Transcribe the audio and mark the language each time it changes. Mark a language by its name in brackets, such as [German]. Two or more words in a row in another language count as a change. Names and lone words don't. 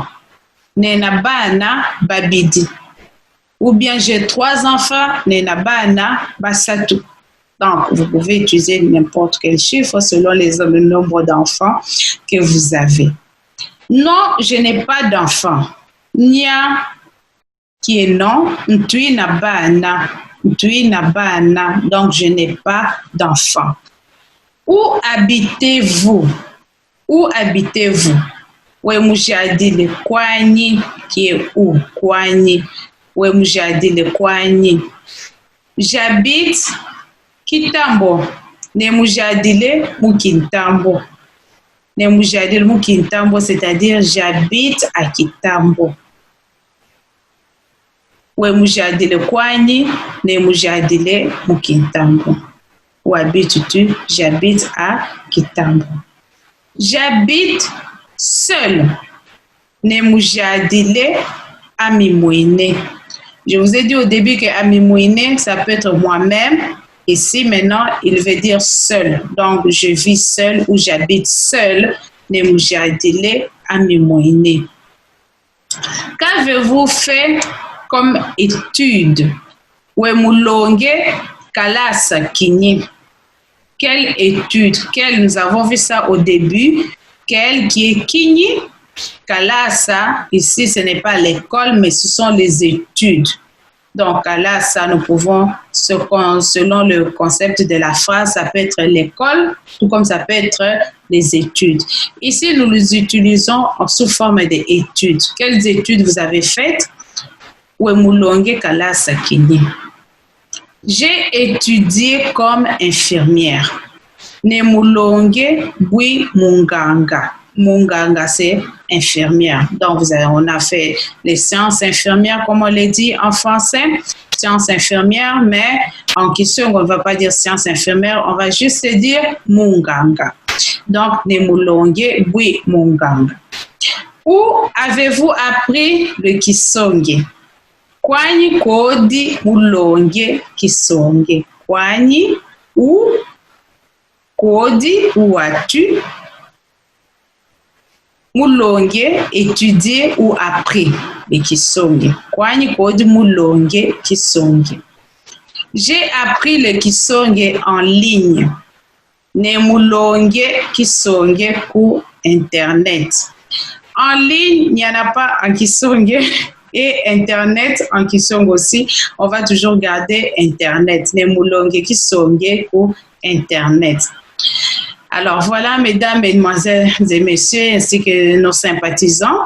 [Songe] Nenabana babidi. [French] Ou bien j'ai 3 enfants. [Songe] Nenabana basatu. [French] Donc, vous pouvez utiliser n'importe quel chiffre selon le nombre d'enfants que vous avez. Non, je n'ai pas d'enfants. Nia, qui est non, [Songe] ntui nabana. Ntui nabana. [French] Donc, je n'ai pas d'enfants. Où habitez-vous? Où habitez-vous? [Songe] Wemujadile kwanyi, [French] qui est où? [Songe] Kwanyi. Wemujadile kwanyi. [French] J'habite Kitambo. [Songe] Nemujadile Mukintambo. Nemujadile Mukintambo, [French] c'est-à-dire j'habite à Kitambo. [Songe] we mujadile kwani ne mujadile mukintambo. [French] Où habites-tu? J'habite à Kitambo. J'habite seul. [Songe] Ne mujadile amimouine. [French] Je vous ai dit au début que amimouine, ça peut être moi-même. Ici, maintenant, il veut dire seul. Donc, je vis seul ou j'habite seul. [Songe] Ne mujadile amimouine. [French] Qu'avez-vous fait comme étude? [Songe] Oué moulonge kalasa kinyi. [French] Quelle étude? Quelle, nous avons vu ça au début. Quelle qui est kinyi? Kalasa, ici, ce n'est pas l'école, mais ce sont les études. Donc, kalasa, nous pouvons, selon le concept de la phrase, ça peut être l'école, tout comme ça peut être les études. Ici, nous les utilisons sous forme d'études. Quelles études vous avez faites? [Songe] Ouemulonge kalasa kinyi. [French] J'ai étudié comme infirmière. [Songe] Nemulonge bui munganga. [French] Munganga, c'est infirmière. Donc, on a fait les sciences infirmières, comme on l'a dit en français, sciences infirmières, mais en question, on ne va pas dire sciences infirmières, on va juste dire munganga. Donc, [Songe] nemulonge bui munganga. [French] Où avez-vous appris le kisonge? [Songe] Kwani kodi mulonge kisonge. [French] Kwani ou kodi ou as-tu mulonge étudié ou appris le kisonge. [Songe] Kwani kodi mulonge kisonge. [French] J'ai appris le kisonge en ligne. [Songe] Ne mulonge kisonge ku internet. [French] En ligne, il n'y en a pas en kisonge. Et Internet, en Kisonge aussi, on va toujours garder Internet. Les moulonge qui sont pour Internet. Alors voilà, mesdames, mesdemoiselles et messieurs, ainsi que nos sympathisants.